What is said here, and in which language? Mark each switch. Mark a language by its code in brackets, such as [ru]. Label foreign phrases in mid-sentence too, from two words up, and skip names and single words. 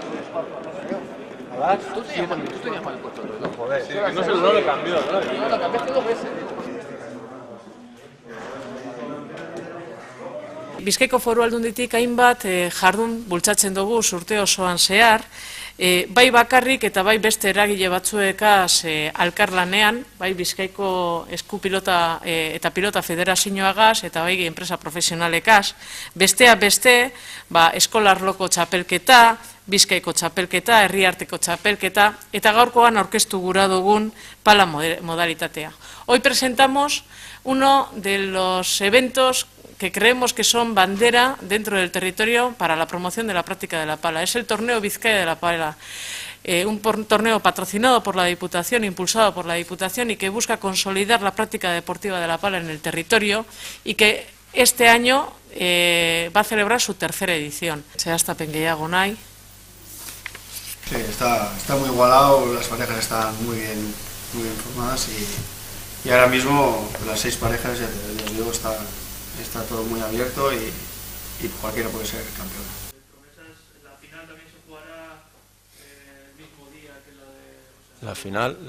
[es] Tú tenías mal puesto el reloj. Joder, sí, que no lo cambió, ¿no? No, lo cambiaste 2 veces. [eu] Bizkaiko Foru Aldunditik hainbat jardun bultzatzen dugu urte osoan zehar, bai bakarrik eta bai beste eragile batzuekaz alkarlanean, bai Bizkaiko Eskupilota eta Pilota Federazioagaz eta bai enpresa profesionalekaz, besteak beste, eskolarloko txapelketa, Bizkaiko txapelketa, herriarteko txapelketa, eta gaurkoan aurkeztu gura dugun pala modalitatea. [es] Hoy presentamos uno de los eventos que creemos que son bandera dentro del territorio para la promoción de la práctica de la pala. Es el Torneo Vizcaya de la Pala, un torneo patrocinado por la Diputación, impulsado por la Diputación y que busca consolidar la práctica deportiva de la pala en el territorio y que este año va a celebrar su 3ª edición. [eu] Zehaztapen gehiago nahi. [es] Sí, está muy igualado, las parejas están muy bien formadas y ahora mismo las 6 parejas, ya os digo, está todo muy abierto y cualquiera puede ser campeón. ¿La final también se jugará el mismo día que la de...?